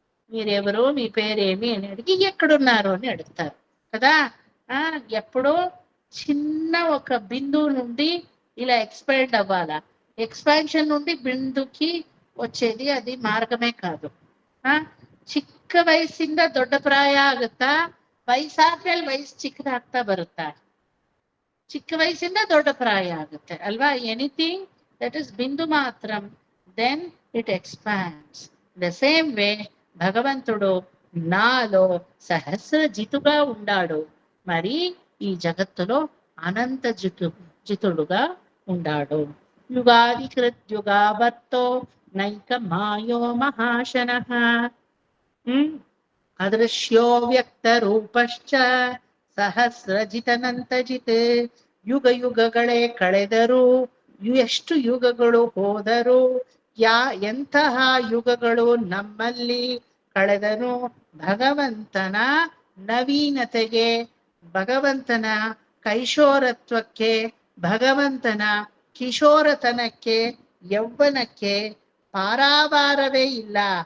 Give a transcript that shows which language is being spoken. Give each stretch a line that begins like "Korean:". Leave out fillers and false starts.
Telugu: మీరెవరు, మీ పేరేమి అని అడిగి ఎక్కడున్నారు అని అడుగుతారు కదా. ఎప్పుడో చిన్న ఒక బిందువు నుండి ఇలా ఎక్స్పాండ్ అవ్వాలా. ఎక్స్పాన్షన్ నుండి బిందుకి వచ్చేది అది మార్గమే కాదు.
Kannada: ಚಿಕ್ಕ ವಯಸ್ಸಿಂದ ದೊಡ್ಡ ಪ್ರಾಯ ಆಗುತ್ತಾ, ವಯಸ್ಸಾದ್ಮೇಲೆ ವಯಸ್ಸು ಚಿಕ್ಕದಾಗ್ತಾ ಬರುತ್ತಾ? ಚಿಕ್ಕ ವಯಸ್ಸಿಂದ ದೊಡ್ಡ ಪ್ರಾಯ ಆಗುತ್ತೆ ಅಲ್ವಾ.
English: Anything that is ಬಿಂದು ಮಾತ್ರಂ, then it expands.
Telugu: The same way భగవంతుడు నాలో సహస్రజితుగా ఉన్నాడు, మరి ఈ జగత్తులో అనంత జితుడుగా ఉన్నాడు.
Sanskrit: యుగాదికృత్యుగావర్తో నైక మాయో మహాశనః ಅದೃಶ್ಯೋ ವ್ಯಕ್ತ ರೂಪಶ್ಚ ಸಹಸ್ರಜಿತನಂತಜಿತ್.
Kannada: ಯುಗ ಯುಗಗಳೇ ಕಳೆದರು, ಎಷ್ಟು ಯುಗಗಳು ಹೋದರು, ಎಂತಹ ಯುಗಗಳು ನಮ್ಮಲ್ಲಿ ಕಳೆದನು, ಭಗವಂತನ ನವೀನತೆಗೆ, ಭಗವಂತನ ಕೈಶೋರತ್ವಕ್ಕೆ, ಭಗವಂತನ ಕಿಶೋರತನಕ್ಕೆ, ಯೌವನಕ್ಕೆ ಪಾರಾವಾರವೇ ಇಲ್ಲ.